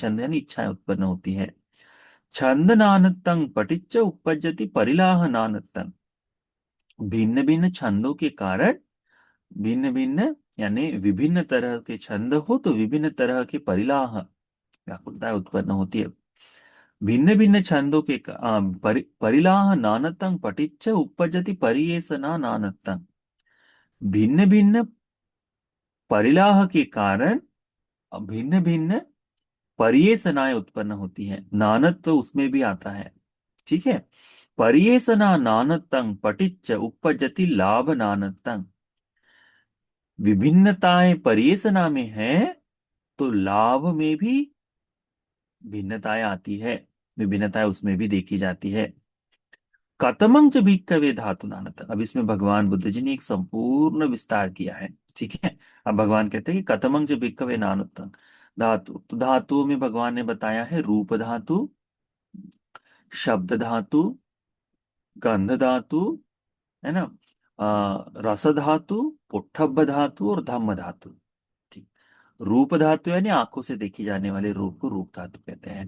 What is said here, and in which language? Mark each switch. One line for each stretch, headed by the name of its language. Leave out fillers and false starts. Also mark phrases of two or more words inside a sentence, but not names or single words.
Hindi: छंद यानी इच्छाएं उत्पन्न होती है।
Pali: छंद नानत्तं पटिच्च उपपज्जति परिलाह नानत्तं।
Hindi: भिन्न भिन्न छंदों के कारण, भिन्न भिन्न यानी विभिन्न तरह के छंद हो तो विभिन्न तरह के परिलाह, व्याकुलताएं उत्पन्न होती है। भिन्न भिन्न छंदों के
Pali: परिलाह नानत्तं पटिच्च उपपजति परियेसना नानत्तं।
Hindi: भिन्न भिन्न परिलाह के कारण भिन्न भिन्न परियेसनाएं उत्पन्न होती हैं। नानत्व उसमें भी आता है। ठीक है,
Pali: परियेसना नानत्तं पटिच्च उपपजति लाभ नानत्तं।
Hindi: विभिन्नताएं परियेसना में है तो लाभ में भी भिन्नताएं आती है, विभिन्नताएं उसमें भी देखी जाती है।
Pali: कतमं च भिक्खवे धातु नानत।
Hindi: अब इसमें भगवान बुद्ध जी ने एक संपूर्ण विस्तार किया है। ठीक है, अब भगवान कहते हैं कि
Pali: कतमं च भिक्खवे नानत धातु।
Hindi: तो धातुओं में भगवान ने बताया है रूप धातु, शब्द धातु, गंध धातु, है ना, रस धातु, पुष्ठभ धातु और धम्म धातु। ठीक, रूप धातु यानी आंखों से देखी जाने वाले रूप को रूप धातु कहते हैं।